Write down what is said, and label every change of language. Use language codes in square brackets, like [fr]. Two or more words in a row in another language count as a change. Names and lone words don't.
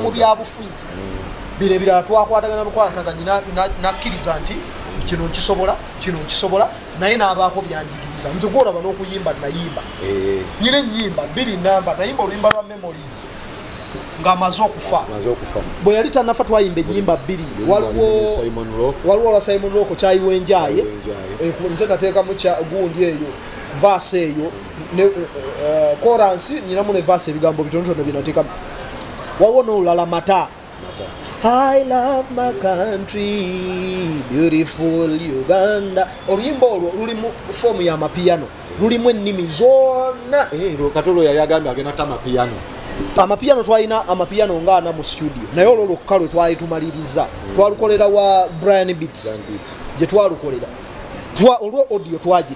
[lg] mu byabufuzi birebira twakwatagana bukwataganya nakkiriza nti kino nkisobola naye n'abaako byanjigiriza nze gwolaba n'okuyimba nayimba nyine ennyimba 2 namba nayimba oluyimba lwa Memories ng'amaze okufa bwe yali tannafa twayimba ennyimba 2 waliwo olwa Simon Rock kyayiwenjaye nze nateekamu gundi eyo vaase eyo koransi nyinamu ne vaase ebigambo bitonotono byenateekamu waliwo n'olulala mata [en] I love my country, beautiful Uganda. [lg] Oluyimba olwo lulimu fomu ya mapiano, lulimu ennimi zonna. Katolo yayagamba agenda ta mapiano. Amapiano twalina amapiano ngana mu studio. Naye olwo lokalo twali tumaliriza. Twalukolera wa Brian Beats. Je twalukolera. Olwo audio twagita.